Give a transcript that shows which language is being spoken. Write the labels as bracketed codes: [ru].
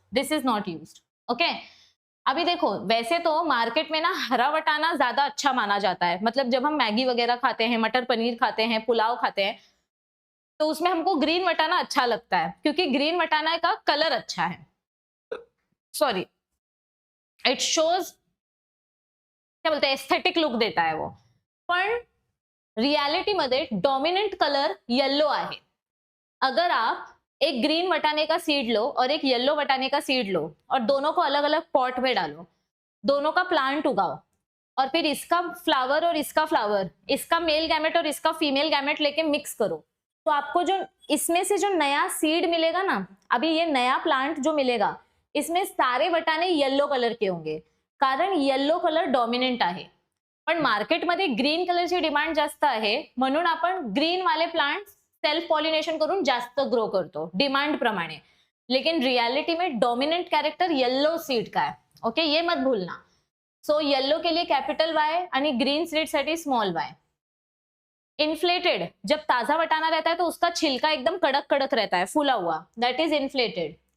[en] This is not used. Okay. [hi] अभी देखो, वैसे तो मार्केट में ना हरा वटाना ज्यादा अच्छा माना जाता है, मतलब जब हम मैगी वगैरह खाते हैं, मटर पनीर खाते हैं, पुलाव खाते हैं, तो उसमें हमको ग्रीन वटाना अच्छा लगता है क्योंकि ग्रीन वटाना का कलर अच्छा है. सॉरी, [en] it shows, [hi] क्या बोलते हैं, एस्थेटिक लुक देता है वो. [mr] पण रियलिटी मध्ये डॉमिनेंट कलर येलो आहे. [hi] अगर आप एक ग्रीन वटाने का सीड लो और एक येलो वटाने का सीड लो और दोनों को अलग अलग पॉट में डालो, दोनों का प्लांट उगाओ और फिर इसका फ्लावर और इसका फ्लावर, इसका मेल गैमेट और इसका फीमेल गैमेट लेके मिक्स करो, तो आपको जो इसमें से जो नया सीड मिलेगा ना, अभी ये नया प्लांट जो मिलेगा, इसमें सारे वटाने येलो कलर के होंगे, [mr] कारण येलो कलर डॉमिनेंट आहे. पण मार्केटमध्ये ग्रीन कलरची डिमांड जास्त आहे, म्हणून आपण ग्रीन वाले प्लांट सेल्फ पॉलिनेशन करून जास्त ग्रो करतो डिमांड प्रमाणे. [hi] लेकिन रियलिटी में डोमिनेंट कैरेक्टर येलो सीड का है. ओके, ये मत भूलना. सो येलो के लिए कैपिटल वाई [mr] आणि ग्रीन सीड साठी स्मॉल वाई. [hi] इन्फ्लेटेड, जब ताजा वटाना रहता है तो उसका छिलका एकदम कड़क कड़क रहता है, फूला हुआ, [en] That is inflated.